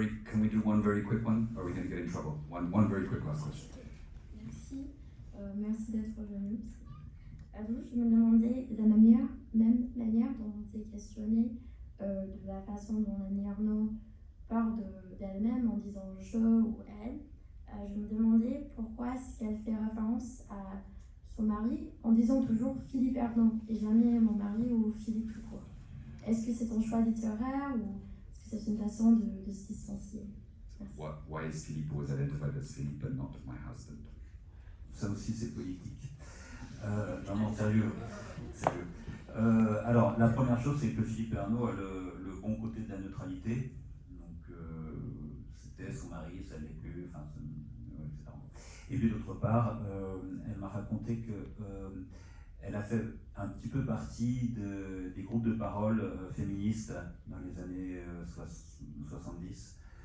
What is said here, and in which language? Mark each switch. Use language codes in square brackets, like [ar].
[en] Can we do one very quick one, or are we going to get in trouble? One very quick last question. [fr] Merci, merci d'être venu. Alors, je me demandais la même manière dont vous avez questionné de la façon dont Annie Ernaux parle d'elle-même en disant je ou elle. Je me demandais pourquoi est-ce qu'elle fait référence à son mari en disant toujours Philippe Ernaux et jamais mon mari ou Philippe tout court. Est-ce que c'est un choix littéraire ou est-ce que c'est une façon de se distancier? [en] Why is Philippe always identified as Philippe and not my husband? [fr] Ça aussi c'est politique. Non, sérieux. Alors, la première chose, c'est que Philippe Ernaux a le bon côté de la neutralité. Donc, c'était son mari, ça n'est plus, enfin, etc. Et puis d'autre part, elle m'a raconté qu'elle a fait un petit peu partie des groupes de parole féministes dans les années 70.